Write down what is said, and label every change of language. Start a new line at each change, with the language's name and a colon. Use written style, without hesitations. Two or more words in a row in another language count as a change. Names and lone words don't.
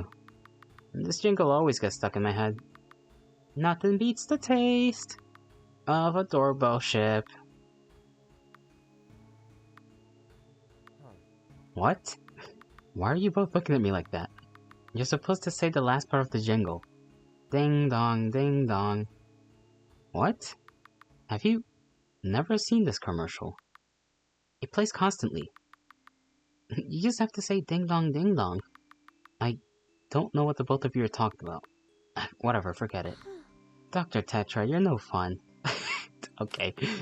English: This jingle always gets stuck in my head. Nothing beats the taste of a doorbell ship. What? Why are you both looking at me like that? You're supposed to say the last part of the jingle. Ding dong, ding dong. What? Have you never seen this commercial? It plays constantly. You just have to say ding dong, ding dong. I don't know what the both of you are talking about. Whatever, forget it. Dr. Tetra, you're no fun. Okay.